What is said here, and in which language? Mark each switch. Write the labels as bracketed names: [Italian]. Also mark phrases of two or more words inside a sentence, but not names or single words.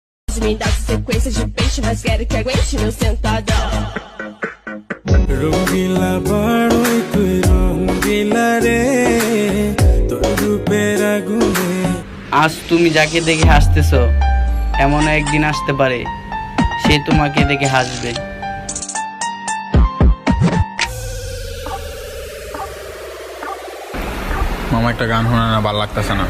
[Portuguese] Me dá sequência de peixe, mas quero que aguente meu sentadão. [Bangla] রঙ্গিলা বড়ই তুই রঙ্গিলা রে তোর রূপের আগুনে। আজ তুমি যাকে দেখে হাসতেছ, এমন একদিন আসতে পারে সে তোমাকে দেখে হাসবে। মামা একটা গান শোনা না, ভাল লাগতেছে না।